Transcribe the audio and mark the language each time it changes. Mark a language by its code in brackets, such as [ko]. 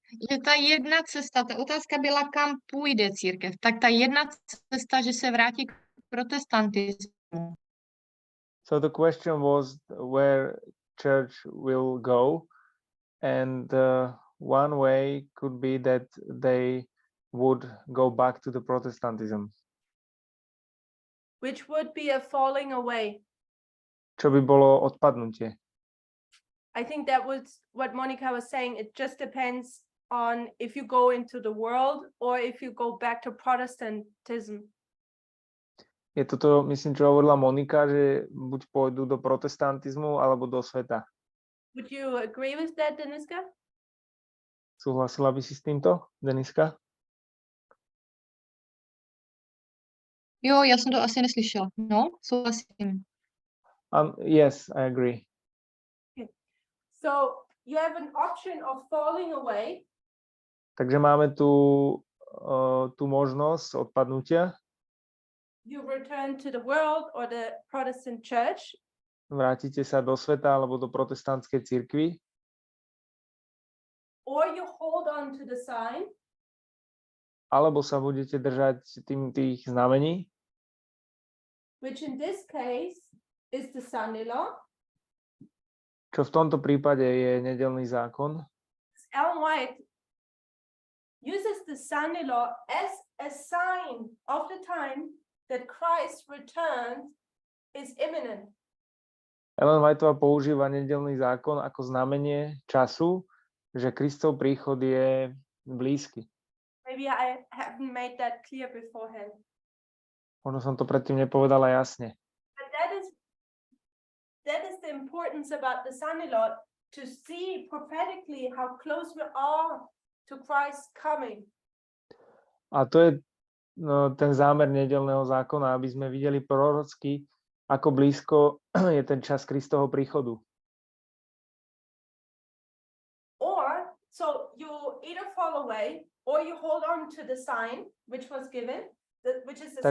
[cs] že ta jedna cesta, ta otázka byla, kam půjde církev, tak ta jedna cesta, že se vrátí k protestantismu. [en] So the question was where church will go, and one way could be that they would go back to the Protestantism. which would be a falling away. [sk] Čo by bolo odpadnutie. [en] I think that was what Monica was saying. It just depends on if you go into the world or if you go back to Protestantism. [sk] Je toto, myslím, čo hovorila Monika, že buď pôjdu do protestantizmu, alebo do sveta. [en] Would you agree with that, Deniska? [sk] Súhlasila by si s týmto, Deniska? [cs] Jo, já jsem to asi neslyšela. No, souhlasím. [en] Yes, I agree. So you have an option of falling away, [sk] Takže máme tú možnosť odpadnutia, [en] you return to the world or the Protestant church, [sk] vrátite sa do sveta alebo do protestantskej cirkvi, [en] or you hold on to the sign, [sk] alebo sa budete držať tých znamení, [en] which in this case is the Sunday law. [sk] čo v tomto prípade je nedeľný zákon. [en] Ellen White uses the Sunday law as a sign of the time that Christ's return is imminent. [sk] Ellen Whiteová používa nedeľný zákon ako znamenie času, že Kristov príchod je blízky. [en] Maybe I haven't made that clear beforehand. [sk] Možno som to predtým nepovedala jasne. [en] But that is the importance about the Sunday law, to see prophetically how close we are to Christ's coming. [sk] A to je ten zámer nedeľného zákona, aby sme videli prorocky, ako blízko je ten čas Kristovho príchodu. [en] Or, so you either fall away or you hold on to the sign which was given, which is the sign.